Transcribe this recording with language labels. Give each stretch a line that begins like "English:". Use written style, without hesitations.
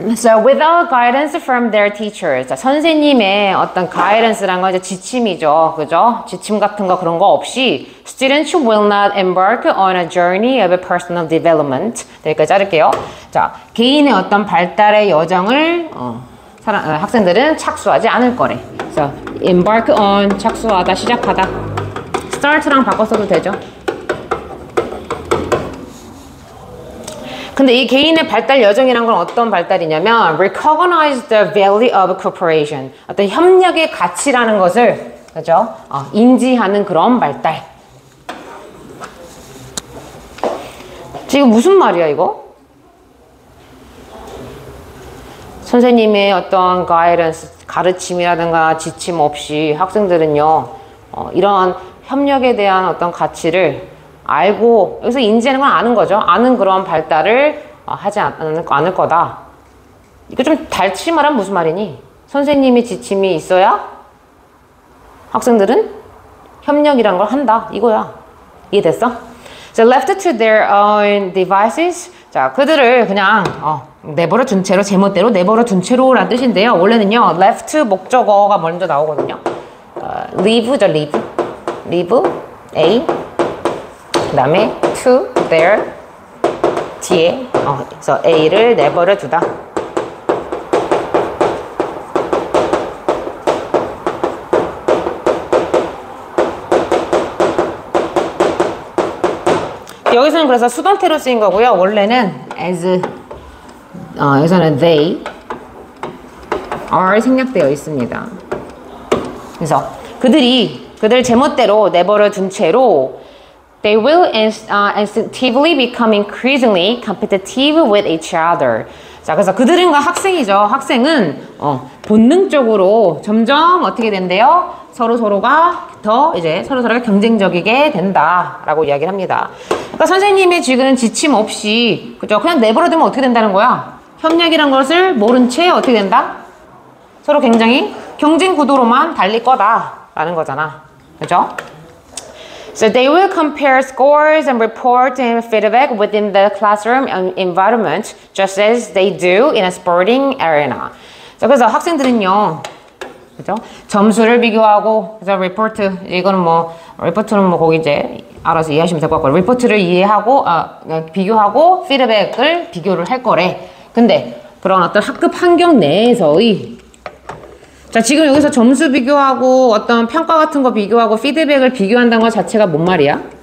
English: So without guidance from their teachers.
Korean: 자, 선생님의 어떤 guidance란 건 이제 지침이죠. 그죠? 지침 같은 거 그런 거 없이
English: students will not embark on a journey of personal development.
Korean: 여기까지 자를게요. 자, 개인의 어떤 발달의 여정을 학생들은 착수하지 않을 거래.
English: So embark on
Korean: 착수하다, 시작하다. start랑 바꿨어도 되죠. 근데 이 개인의 발달 여정이란 건 어떤 발달이냐면
English: recognize the value of cooperation.
Korean: 어떤 협력의 가치라는 것을 그죠? 인지하는 그런 발달. 지금 무슨 말이야 이거? 선생님의 어떤 guidance, 가르침이라든가 지침 없이 학생들은요 이런 협력에 대한 어떤 가치를 알고 여기서 인지하는 건 아는 거죠. 아는 그런 발달을 하지 않을 거다. 이거 좀 달치 말하면 무슨 말이니? 선생님의 지침이 있어야 학생들은 협력이란 걸 한다. 이거야. 이해됐어?
English: So left to their own devices.
Korean: 자, 그들을 그냥 내버려 둔 채로, 제멋대로 내버려 둔 채로 라는 뜻인데요. 원래는요. left 목적어가 먼저 나오거든요. leave죠, leave. leave, A. 그 다음에 to, their, 뒤에 그래서 A를 내버려 두다. 여기서는 그래서 수동태로 쓰인 거고요. 원래는 as 여기서는 they are 생략되어 있습니다. 그래서 그들 제멋대로 내버려 둔 채로
English: They will instinctively become increasingly competitive with each other.
Korean: 자, 그래서 그들은 학생이죠. 학생은 본능적으로 점점 어떻게 된대요? 서로가 경쟁적이게 된다라고 이야기를 합니다. 그러니까 선생님의 지금 지침 없이 그죠? 그냥 내버려두면 어떻게 된다는 거야? 협력이란 것을 모른 채 어떻게 된다? 서로 굉장히 경쟁 구도로만 달릴 거다라는 거잖아. 그죠?
English: So they will compare scores and report and feedback within the classroom environment just as they do in a sporting arena.
Korean: 자, 그래서 학생들은요, 그죠? 점수를 비교하고, 그래서 리포트는 거기 이제 알아서 이해하시면 될 것 같고, 리포트를 비교하고 피드백을 비교를 할 거래. 근데 그런 어떤 학급 환경 내에서의 자, 지금 여기서 점수 비교하고 어떤 평가 같은 거 비교하고 피드백을 비교한다는 것 자체가 뭔 말이야?